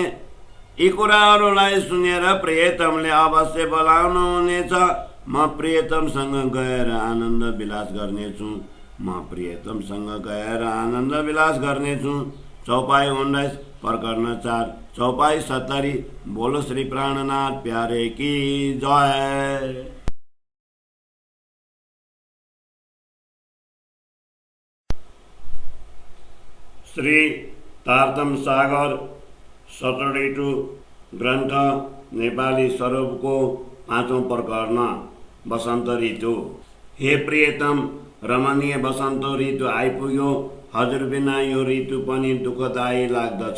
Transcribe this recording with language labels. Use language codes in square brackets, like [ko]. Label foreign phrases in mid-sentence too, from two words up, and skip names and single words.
[ne] यी कुराहरूलाई सुनेर प्रियतमले अवश्य बोलाउनु हुनेछ। म प्रियतमसँग गएर आनन्द विलास गर्नेछु। म प्रियतमसँग गएर आनन्द विलास गर्नेछु। चौपाई 19 प्रकरण 4 चौपाई 70। [hi] बोलो श्री प्राणनाथ प्यारे की जय। [ne] श्री तारतम सागर सतडीटु ग्रन्थ नेपाली स्वरूपको 5औं प्रकरण बसन्त ऋतु। हे प्रियतम, रमणीय बसन्त ऋतु आइपुग्यो। हजुर बिना यो ऋतु पनि दुःखदायी लाग्दछ।